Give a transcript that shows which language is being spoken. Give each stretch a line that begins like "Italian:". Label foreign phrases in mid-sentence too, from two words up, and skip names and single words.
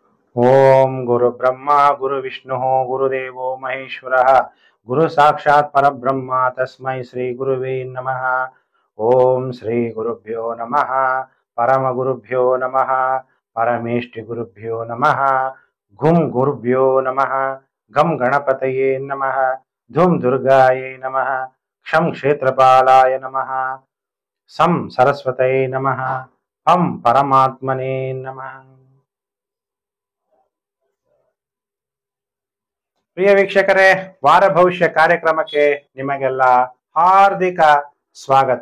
Sanskrit: ಓಂ ಗುರು ಬ್ರಹ್ಮ ಗುರು ವಿಷ್ಣು ಗುರುದೇವೋ ಮಹೇಶ್ವರಃ ಗುರು ಸಾಕ್ಷಾತ್ ಪರಬ್ರಹ್ಮ ತಸ್ಮೈ ಶ್ರೀ ಗುರುವೇ ನಮಃ. ಓಂ ಶ್ರೀ ಗುರುಭ್ಯೋ ನಮಃ. ಪರಮ ಗುರುಭ್ಯೋ ನಮಃ. ಪರಮೇಷ್ಠಿ ಗುರುಭ್ಯೋ ನಮಃ. ಘುಂ ಗುರುಭ್ಯೋ ನಮಃ. ಗಂ ಗಣಪತಯೇ ನಮಃ. ಧುಂ ದುರ್ಗಾಯೇ ನಮಃ. ಕ್ಷಂ ಕ್ಷೇತ್ರಪಾಲಾಯ ನಮಃ. ಸಂ ಸರಸ್ವತಯೇ ನಮಃ. ಪಂ ಪರಮಾತ್ಮನೇ ನಮಃ.
Kannada: ಪ್ರಿಯ ವೀಕ್ಷಕರೇ, ವಾರ ಭವಿಷ್ಯ ಕಾರ್ಯಕ್ರಮಕ್ಕೆ ನಿಮಗೆಲ್ಲ ಹಾರ್ದಿಕ ಸ್ವಾಗತ.